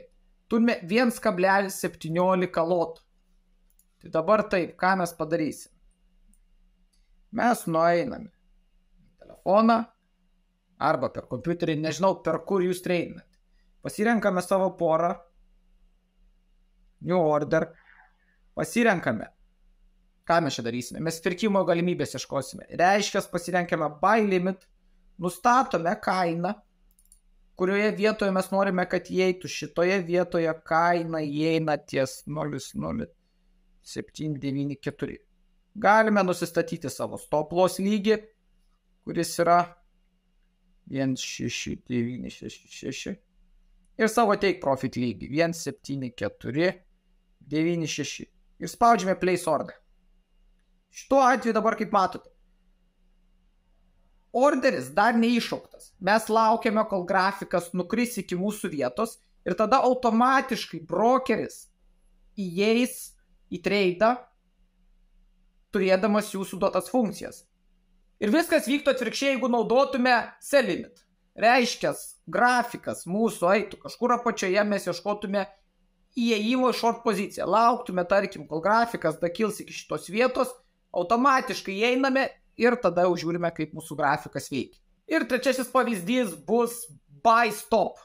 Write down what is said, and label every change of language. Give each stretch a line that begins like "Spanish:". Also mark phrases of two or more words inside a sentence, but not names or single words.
Lithuanian: Turime 1,17 lotų. Tai dabar taip, ką mes padarysim? Mes nueiname į telefoną arba per kompiuterį, nežinau per kur jūs treidinate. Pasirenkame savo porą,
English: new order,
Lithuanian: pasirenkame ką mes čia darysime? Mes pirkimo galimybės ieškosime. Reiškia, pasirenkame
English: buy limit,
Lithuanian: nustatome kainą, kurioje vietoje mes norime, kad įeitų. Šitoje vietoje kaina įeina ties 0,0794. Galime nusistatyti savo
English: stop loss
Lithuanian: lygį, kuris yra 1,6966 ir savo
English: take profit
Lithuanian: lygį 1,7496 ir spaudžiame
English: place order.
Lithuanian: Šituo atveju dabar, kaip matote, orderis dar neiššauktas. Mes laukiame, kol grafikas nukris iki mūsų vietos ir tada automatiškai brokeris įeis į tradą, turėdamas jūsų duotas funkcijas. Ir viskas vyktų atvirkščiai, jeigu naudotume
English: sell limit.
Lithuanian: Reiškia, grafikas mūsų eitų kažkur apačioje, mes ieškotume įėjimo į short poziciją. Lauktume, tarkim, kol grafikas dakils iki šitos vietos, automatiškai įeiname ir tada jau žiūrime, kaip mūsų grafikas veikia. Ir trečiasis pavyzdys bus
English: buy stop.